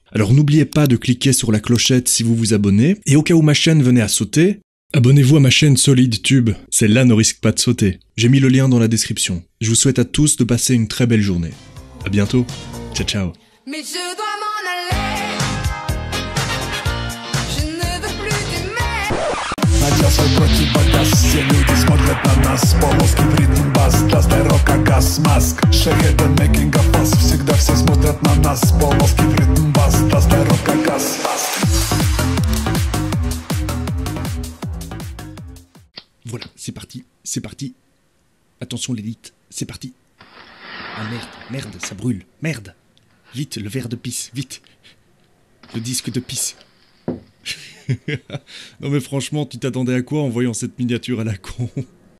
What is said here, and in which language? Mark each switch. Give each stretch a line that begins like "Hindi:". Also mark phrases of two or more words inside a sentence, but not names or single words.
French: Alors n'oubliez pas de cliquer sur la clochette si vous vous abonnez, et au cas où ma chaîne venait à sauter, abonnez-vous à ma chaîne Solide Tube, celle-là ne risque pas de sauter. J'ai mis le lien dans la description. Je vous souhaite à tous de passer une très belle journée. À bientôt, ciao ciao. Mais je dois m'en aller. Je ne veux plus d'aimer.
Russian: Надел свой противогаз, все люди смотрят на нас. Полоски в ритм бас, для рока газ, маск.
English: Шахеда making a fuss,
Russian: всегда все смотрят на нас. Полоски в ритм бас, для рока газ, маск.
French: Voilà, c'est parti. Attention l'élite, c'est parti. Ah merde, ça brûle, merde. Vite, le verre de pisse, vite. Le disque de pisse. Non mais franchement, tu t'attendais à quoi en voyant cette miniature à la con ?